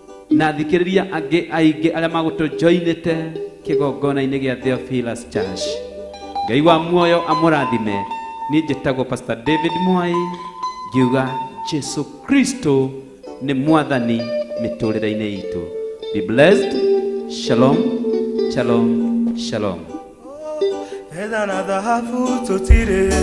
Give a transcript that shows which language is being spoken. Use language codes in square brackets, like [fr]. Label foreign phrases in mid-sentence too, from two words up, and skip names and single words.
[ki] Na thikĩrĩria angĩ aingĩ arĩa magũtũjoinĩte kĩgongona-inĩ gĩa Theophilus Church. Ngai wa muoyo amũrathime. Niĩ njĩtagwo Pastor David Mwai, ngiuga Jesu Kristo nĩ mwathani mĩtũrĩre-inĩ itũ. [en] Be blessed. Shalom, shalom, shalom. [ki] Fedha na dhahabu tũtirĩ.